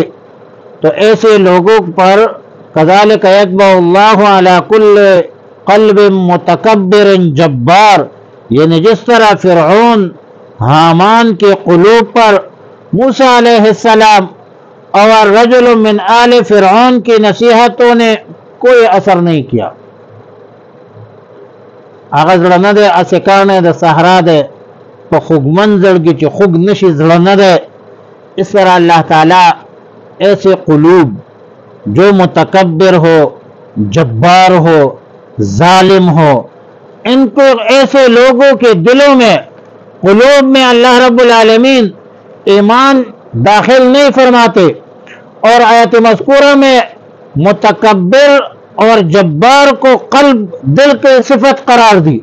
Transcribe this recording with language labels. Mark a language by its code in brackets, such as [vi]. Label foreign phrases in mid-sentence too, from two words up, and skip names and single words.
[ur] تو ایسے لوگوں پر [ar] کذالک یطبع اللہ علی کل قلب متکبر جبار، [ur] یعنی جس طرح فرعون، حامان کے قلوب پر موسیٰ علیہ السلام اور [ar] رجل من آل فرعون [ur] کی نصیحتوں نے کوئی اثر نہیں کیا۔ [ps] هغه زړه نه دی، اسې کاڼی د صحرا دی، په خوږمن زړګي چې خوږ نشي زړه نه دی۔ [ur] اس طرح اللہ تعالیٰ ایسے قلوب جو متکبر ہو، جبار ہو، ظالم ہو، ان کو ایسے لوگوں کے دلوں میں، قلوب میں اللہ رب العالمین ایمان داخل نہیں فرماتے، اور آیت مذکورہ میں متکبر اور جبار کو قلب، دل کے صفت قرار دی۔